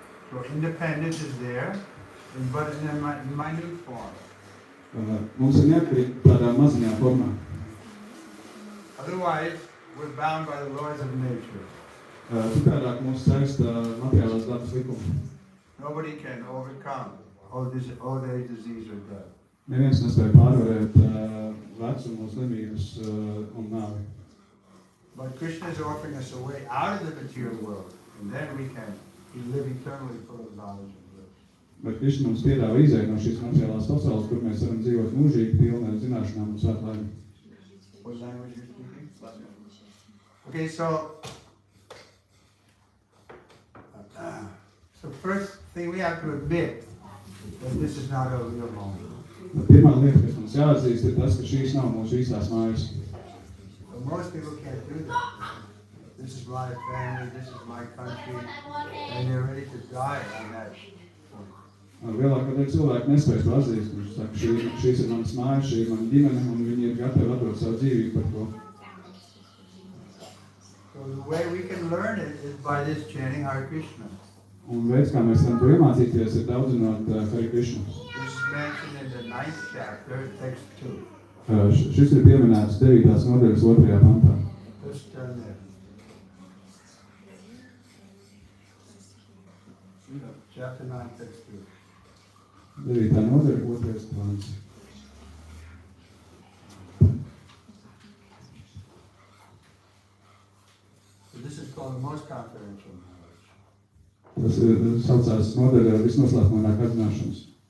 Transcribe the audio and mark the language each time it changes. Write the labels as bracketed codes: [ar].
[en] So independence is there, but in a minute form. [lv] Mums ir neatkarība tādā maziņā formā. [en] Otherwise, we're bound by the laws of nature. [lv] Citādāk mūs saista materiālās dabas likumi. [en] Nobody can overcome old age, disease, or death. [lv] Neviens nespēja pārvarēt vecumu, slimības un nāvi. [en] But Krishna is offering us a way out of the material world, and then we can live eternally full of knowledge and bliss. [lv] Bet Krishna mums piedāvā izēju no šīs materiālās pasaules, kur mēs varam dzīvot mūžīgi, pilnā ar zināšanām un svētlaimi. [en] What language are you speaking? Okay, so first thing we have to admit that this is not our real home. [lv] Pirmā lieta, kas mums jāatzīst, ir tas, ka šīs nav mūsu īstās mājas. [en] But most people can't do that. This is my family, this is my country, and they're ready to die on that point. [lv] Lielākā daļa cilvēku nespēj to atzīst. Viņš saka, šīs ir manas mājas, šī ir mana ģimene, un viņi ir gatavi atdot savu dzīvību par to. [en] So the way we can learn it is by this chanting Hare Krishna. [lv] Un veids, kā mēs varam to iemācīties, ir daudzinot Hare Krishna. [en] This is mentioned in the 9th chapter, text 2. [lv] Šis ir pieminēts 9. nodaļas 2. pantā. [en] Just turn there. Chapter 9, text 2. [lv] 9. nodaļa 2. pants. [en] So this is called the most confidential knowledge. [lv] Tas saucās nodaļa visnoslēpamākā zināšanas.